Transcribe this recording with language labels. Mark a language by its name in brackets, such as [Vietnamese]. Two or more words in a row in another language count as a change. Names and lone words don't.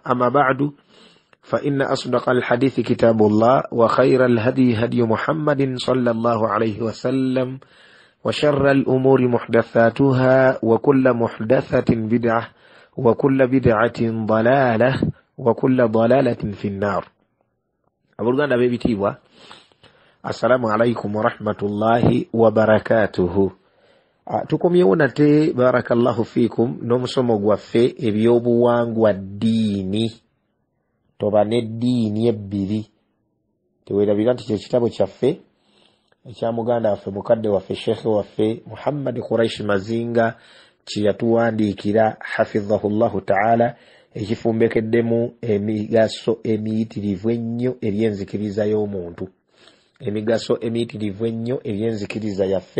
[Arabic] أما بعد، فإن أصدق الحديث كتاب الله، وخير الهدي هدي محمد صلى الله عليه وسلم، وشر الأمور محدثاتها، وكل محدثة بدعة، وكل بدعة ضلالة، وكل ضلالة في النار. أبرغان أبي تيوا، السلام عليكم ورحمة الله وبركاته. [Ganda] Tukomyeona te [Arabic] بارك الله فيكم [Ganda] n'omusomo gwaffe ebyobuwangwa ddiini, tobane ddiini ebbiri. Teweerabira nti kyekitabo kyaffe ekya muganda waffe mukadde waffe shekhe waffe Muhammad Quraish Mazinga kye yatuwandiikira [Arabic] حفظه الله تعالى, [Ganda] ekifumbekeddemu emigaso emiyitirivu ennyo ery'enzikiriza y'omuntu, emigaso emiyitirivu ennyo ery'enzikiriza yaffe.